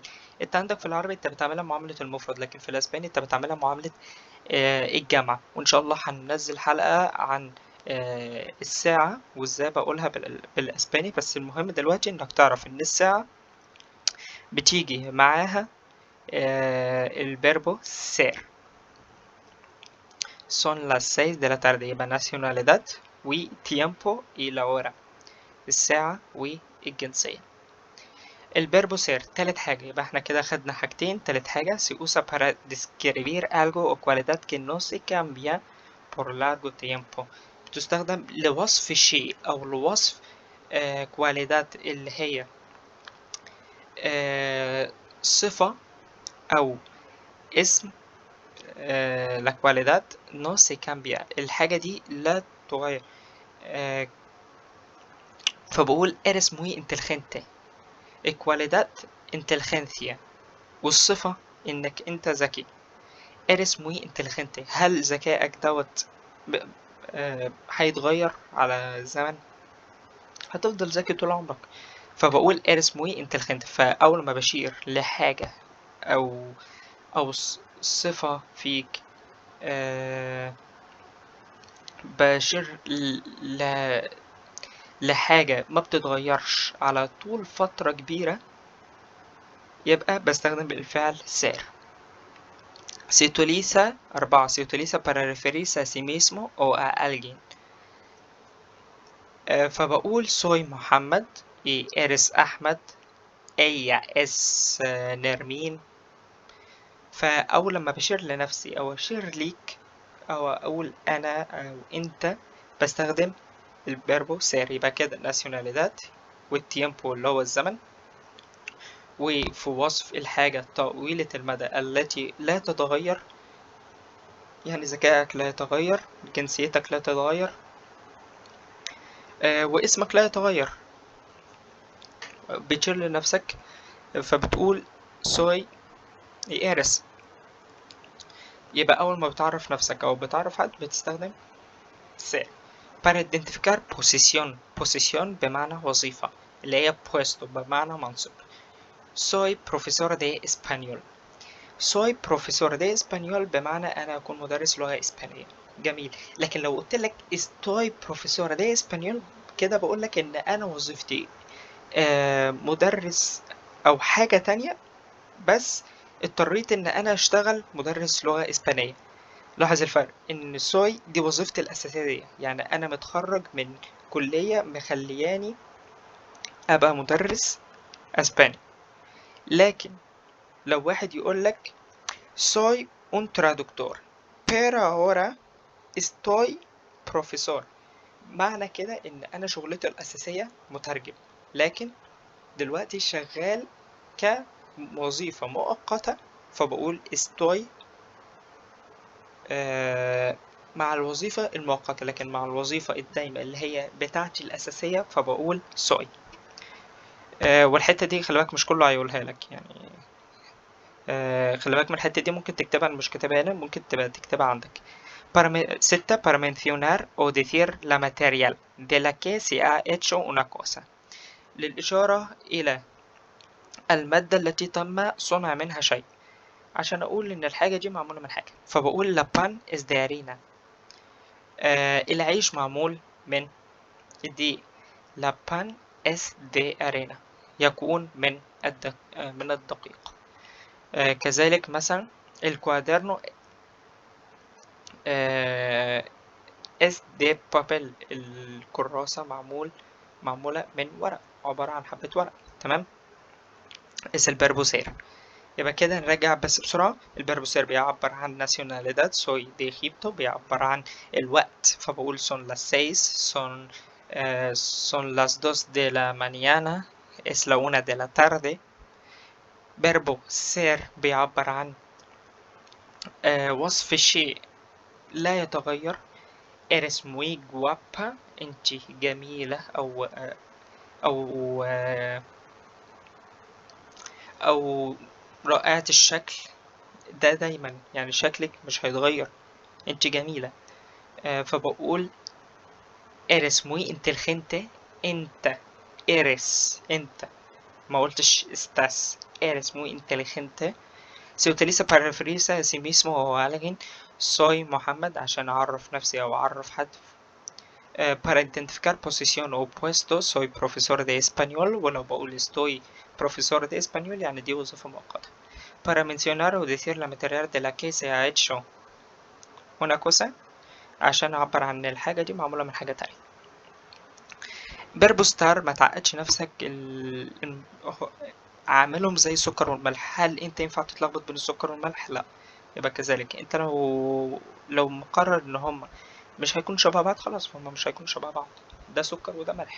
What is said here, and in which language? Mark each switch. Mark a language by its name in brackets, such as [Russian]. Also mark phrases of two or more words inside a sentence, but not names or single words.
[Arabic] انت عندك في العربي انت بتعملها معاملة المفرد، لكن في الاسباني انت بتعملها معاملة الجمع. وان شاء الله هننزل حلقة عن الساعة وازاي بقولها بالاسباني. بس المهم دلوقتي انك تعرف ان الساعة بتيجي معاها [Spanish] el verbo ser. son las 6 de la tarde، يبقى nacionalidad و tiempo y la hora، [Arabic] الساعة والجنسية. [Spanish] el verbo ser [Arabic] تالت حاجة، يبقى احنا كده خدنا حاجتين. تالت حاجة [Spanish] se usa para describir algo o cualidad que no se cambia por largo tiempo. [Arabic] بتستخدم لوصف شيء أو لوصف cualidad اللي هي صفة أو اسم. [Spanish] la cualidad no se cambia، [Arabic] الحاجة دي لا تغير. [Spanish] فبقول eres muy inteligente، الكواليداد inteligencia، [Arabic] والصفة إنك أنت ذكي. [Spanish] eres muy inteligente، [Arabic] هل ذكائك دوت هيتغير على الزمن؟ هتفضل ذكي طول عمرك. فبقول [Spanish] eres muy inteligente، [Arabic] فأول ما بشير لحاجة أو صفة فيك بشير لحاجة ما بتتغيرش على طول فترة كبيرة، يبقى بستخدم الفعل ser. [Spanish] se utiliza 4 se utiliza para referirse a sí mismo o a alguien. فبقول soy محمد y eres أحمد، ella es نرمين. [Arabic] فأول لما بشير لنفسي أو أشير ليك أو أقول أنا أو أنت بستخدم [Spanish] el verbo ser. [Arabic] يبقى كده nacionalidad والتيمبو اللي هو الزمن، وفي وصف الحاجة طويلة المدى التي لا تتغير، يعني ذكائك لا يتغير، جنسيتك لا تتغير، واسمك لا يتغير. بتشير لنفسك فبتقول [Spanish] soy eres. [Arabic] يبقى أول ما بتعرف نفسك أو بتعرف حد بتستخدم ser. [Spanish] para identificar posición [Arabic] بمعنى وظيفة اللي هي puesto بمعنى منصب. [Spanish] soy profesor de español. soy profesor de español [Arabic] بمعنى أنا أكون مدرس لغة إسبانية. جميل. لكن لو قلت لك [Spanish] estoy profesor de español [Arabic] كده بقول لك إن أنا وظيفتي مدرس أو حاجة تانية، بس اضطريت إن أنا أشتغل مدرس لغة إسبانية. لاحظ الفرق، إن soy دي وظيفتي الأساسية، يعني أنا متخرج من كلية مخلياني أبقى مدرس أسباني. [Spanish] لكن لو واحد يقول لك soy un traductor pero ahora estoy profesor، [Arabic] معنى كده ان انا شغلتي الاساسية مترجم، لكن دلوقتي شغال كوظيفة مؤقتة، فبقول estoy مع الوظيفة المؤقتة، لكن مع الوظيفة الدايمة اللي هي بتاعتي الاساسية فبقول soy. والحتة دي خلي بالك مش كله هيقولها لك، يعني خلي بالك من الحتة دي، ممكن تكتبها، أنا مش كاتبها هنا، ممكن تبقى تكتبها عندك. [Spanish] 6 para mencionar o decir la material de la que se ha hecho una cosa، [Arabic] للإشارة إلى المادة التي تم صنع منها شيء، عشان أقول إن الحاجة دي معمولة من حاجة. [Spanish] فبقول la pan es de harina، [Arabic] العيش معمول من الدقيق. [Spanish] La pan es de arena، [Arabic] يكون من الدقيق. [Spanish] كذلك مثلا الكوادرنو es de papel، [Arabic] الكراسة معمولة من ورق، عبارة عن حبة ورق. تمام. [Spanish] es el verbo ser. [Arabic] يبقى كده نرجع بس بسرعة. [Spanish] el verbo ser [Arabic] بيعبر عن [Spanish] nacionalidad، soy de Egipto، [Arabic] بيعبر عن الوقت، فبقول [Spanish] son las 6، son las 2 de la mañana، es la 1 de la tarde. verbo ser [Arabic] بيعبر عن وصف الشيء لا يتغير، [Spanish] eres muy guapa، [Arabic] انت جميلة، أو رائعة الشكل. ده دايما يعني شكلك مش هيتغير، انت جميلة. [Spanish] فبقول eres muy inteligente، انت eres، [Arabic] انت ما قلتش estás. [Spanish] eres muy inteligente. Se utiliza para referirse a sí mismo o a alguien. [Arabic] soy محمد عشان أعرف نفسي أو أعرف حد. [Spanish] para identificar posición o puesto soy profesor de español. [Arabic] ولو بقول [Spanish] estoy profesor de español [Arabic] يعني دي وظيفة مؤقتة. [Spanish] para mencionar o decir la material de la que se ha hecho una cosa، [Arabic] عشان أعبر عن الحاجة دي معمولة من حاجة تانية. [Spanish] verbo estar [Arabic] ما تعقدش نفسك، عاملهم زي السكر والملح. هل انت ينفع تتلخبط بين السكر والملح؟ لا. يبقى كذلك انت لو مقرر ان هم مش هيكونوا شبه بعض، خلاص هم مش هيكونوا شبه بعض، ده سكر وده ملح.